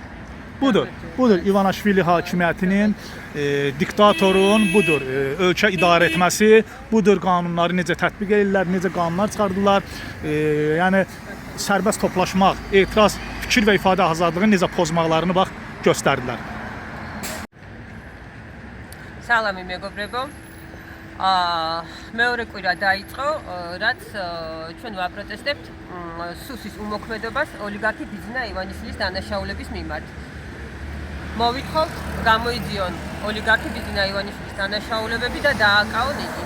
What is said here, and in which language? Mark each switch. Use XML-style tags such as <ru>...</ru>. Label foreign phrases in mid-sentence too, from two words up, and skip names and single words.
<az>Budur İvanishvili hakimiyyətinin, diktatorun, budur ölkə idarə etməsi, budur qanunları necə tətbiq edirlər, necə qanunlar çıxardılar. Yəni sərbəst toplaşmaq, etiraz, fikir və ifadə azadlığını necə pozmaqlarını bax göstərdilər.</az> <ka>Salam მეგობრებო. მეორე კვირა დაიწყო, რაც ჩვენ ვაპროტესტებთ სუსის უმოქმედობას ოლიგარქი ბიძინა ივანიშვილის დანაშაულების მიმართ. მოვითხოთ, გამოიძიონ ოლიგარქი ბიძინა ივანიშვილის დანაშაულებები და დააკავონ იგი.</ka>